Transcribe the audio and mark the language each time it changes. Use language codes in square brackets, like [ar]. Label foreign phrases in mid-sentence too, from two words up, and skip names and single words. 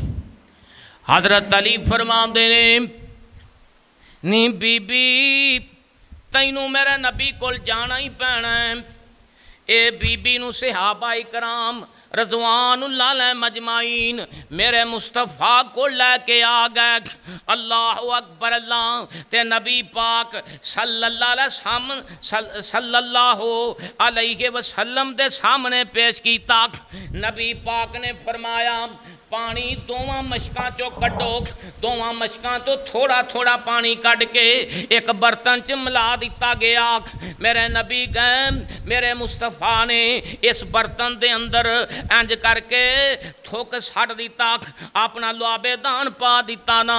[pa] حضرت علی فرماتے نے نی بی بی تینوں میرے نبی کول جانا ہی پینا ہے. اے بی بی نوں صحابہ اکرام [ar] رضوان الله عليهم أجمعين [pa] میرے مصطفیٰ کو لے کے آ گئے. [ar] الله أكبر [pa] اللہ تے نبی پاک [ar] صلى الله عليه وسلم [pa] دے سامنے پیش کیتا. نبی پاک نے فرمایا پانی دوواں مشکاں چو کڈھو، دوواں مشکاں تو تھوڑا تھوڑا پانی کڈھ کے اک برتن چ ملا دتا گیا. میرے نبی گئے، میرے مصطفیٰ نے اس برتن دے اندر انج کر کے تھک سٹ دتا، اپنا لعاب دہن پا دتا نا.